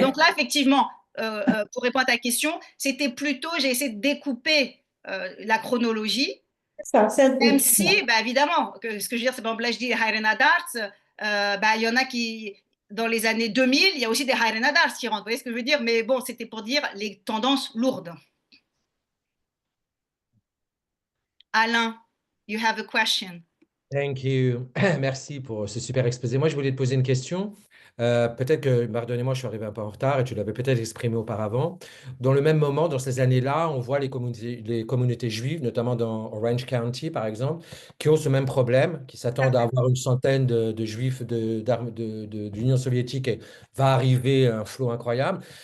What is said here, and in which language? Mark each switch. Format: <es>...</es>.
<fr>donc là, effectivement, pour répondre à ta question, c'était plutôt, j'ai essayé de découper la chronologie, C'est ça, même oui. si, bah, évidemment, ce que je veux dire, c'est par exemple, là, je dis Haïrena Darts, bah, il y en a qui, dans les années 2000, il y a aussi des Haïrena Darts qui rentrent, vous voyez ce que je veux dire? Mais bon, c'était pour dire les tendances lourdes.</fr> <en>Alain, you have a question. Thank you.</en> <fr>Merci pour ce super exposé. Moi, je voulais te poser une question. Peut-être que, pardonnez-moi, je suis arrivé un peu en retard et tu l'avais peut-être exprimé auparavant. Dans le même moment, dans ces années-là, on voit les communautés juives, notamment dans Orange County, par exemple, qui ont ce même problème, qui s'attendent à avoir une centaine de juifs de l'Union soviétique et va arriver un flot incroyable.</fr>